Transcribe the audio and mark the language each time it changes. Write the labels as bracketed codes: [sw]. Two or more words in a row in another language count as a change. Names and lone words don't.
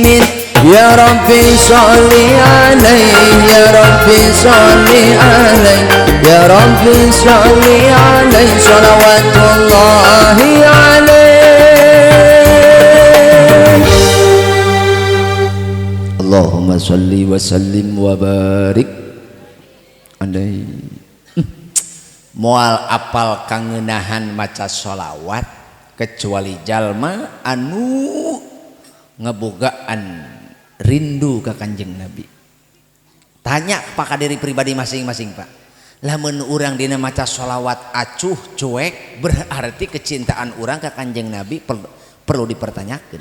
[ar] يا رب صل عليه يا رب صل عليه يا رب صل عليه صلوات الله عليه. اللهم صل وسلم وبارك عليه. [su] Moal apal kangenahan maca sholawat kecuali jalma anu ngebogaan rindu ka Kanjeng Nabi. Tanya pak diri pribadi masing-masing pak. Lamun urang dina maca sholawat acuh cuek berarti kecintaan urang ka Kanjeng Nabi [id] perlu dipertanyakan.